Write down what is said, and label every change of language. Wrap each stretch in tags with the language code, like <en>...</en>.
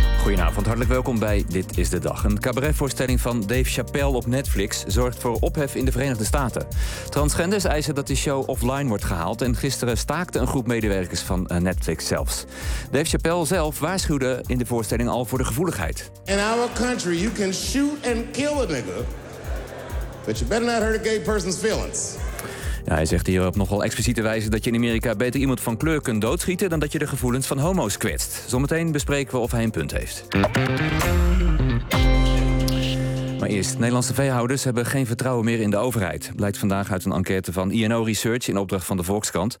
<nl>Goedenavond, hartelijk welkom bij Dit is de Dag. Een cabaretvoorstelling van Dave Chappelle op Netflix zorgt voor ophef in de Verenigde Staten. Transgenders eisen dat de show offline wordt gehaald en gisteren staakte een groep medewerkers van Netflix zelfs. Dave Chappelle zelf waarschuwde in de voorstelling al voor de gevoeligheid.</nl> <en>In our country you can shoot and kill a nigga, but you better not hurt a gay person's feelings.</en> <nl>Ja, hij zegt hier op nogal expliciete wijze dat je in Amerika beter iemand van kleur kunt doodschieten dan dat je de gevoelens van homo's kwetst. Zometeen bespreken we of hij een punt heeft. Maar eerst, Nederlandse veehouders hebben geen vertrouwen meer in de overheid. Blijkt vandaag uit een enquête van INO Research in opdracht van de Volkskrant.</nl>